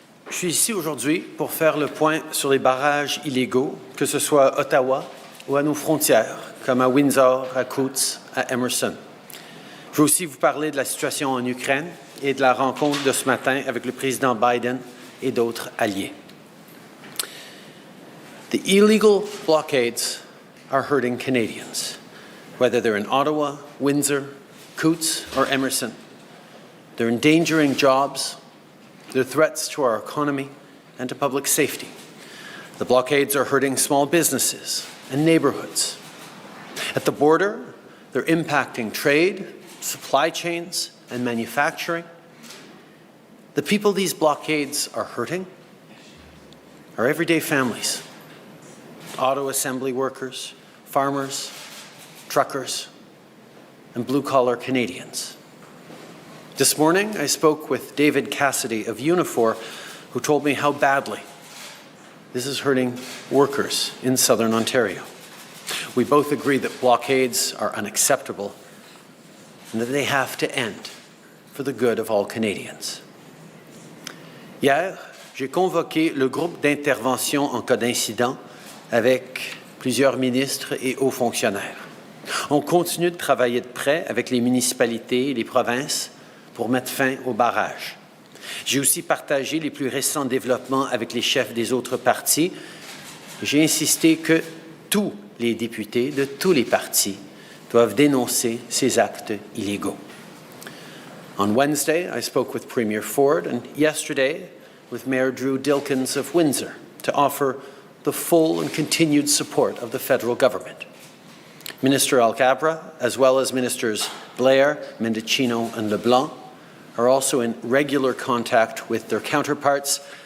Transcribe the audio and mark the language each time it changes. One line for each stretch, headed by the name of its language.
French: Je suis ici aujourd'hui pour faire le point sur les barrages illégaux, que ce soit à Ottawa ou à nos frontières, comme à Windsor, à Coutts, à Emerson. Je veux aussi vous parler de la situation en Ukraine et de la rencontre de ce matin avec le président Biden et d'autres alliés.
English: The illegal blockades are hurting Canadians, whether they're in Ottawa, Windsor, Coutts, or Emerson. They're endangering jobs, they're threats to our economy and to public safety. The blockades are hurting small businesses and neighborhoods. At the border, they're impacting trade, supply chains, and manufacturing. The people these blockades are hurting are everyday families, auto assembly workers, farmers, truckers, and blue-collar Canadians. This morning, I spoke with David Cassidy of Unifor, who told me how badly this is hurting workers in Southern Ontario. We both agree that blockades are unacceptable and that they have to end for the good of all Canadians.
French: Hier, j'ai convoqué le groupe d'intervention en cas d'incident avec plusieurs ministres et hauts fonctionnaires. On continue de travailler de près avec les municipalités et les provinces pour mettre fin aux barrages. J'ai aussi partagé les plus récents développements avec les chefs des autres partis. J'ai insisté que tous les députés de tous les partis doivent dénoncer ces actes illégaux.
English: On Wednesday, I spoke with Premier Ford, and yesterday with Mayor Drew Dilkins of Windsor to offer the full and continued support of the federal government. Minister Alcabra, as well as Ministers Blair, Mendicino, and LeBlanc, are also in regular contact with their counterparts.